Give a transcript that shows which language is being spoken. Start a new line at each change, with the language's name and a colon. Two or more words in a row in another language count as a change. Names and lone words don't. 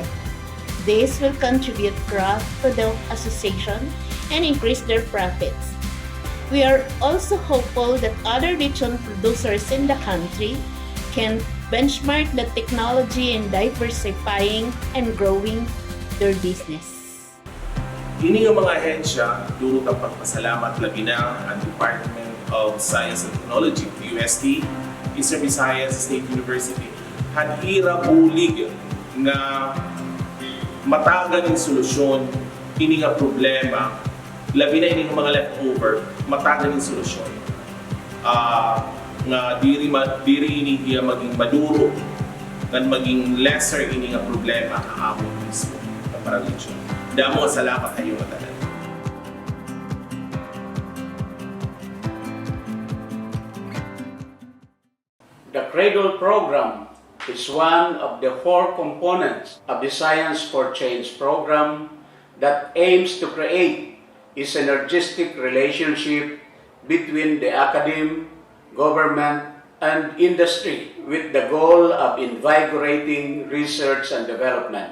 English: This will contribute growth to the association and increase their profits. We are also hopeful that other lechon producers in the country can benchmark the technology in diversifying and growing their business.
Waray: Ini nga mga ahensya, durot ang pagpasalamat labi na ang Department of Science and Technology, UST, Eastern Visayas State University, hanhira bulig nga matagan ng solusyon ini nga problema, labi na ini nga mga leftover, matagan ng solusyon. Nga diri ini hiya maging maduro, nga maging lesser ini nga problema kaamon mismo ng paraglitsyon. Damo salamat kayo matagal.
English: The CRADLE program is one of the 4 components of the Science for Change program that aims to create a synergistic relationship between the academe, government, and industry with the goal of invigorating research and development.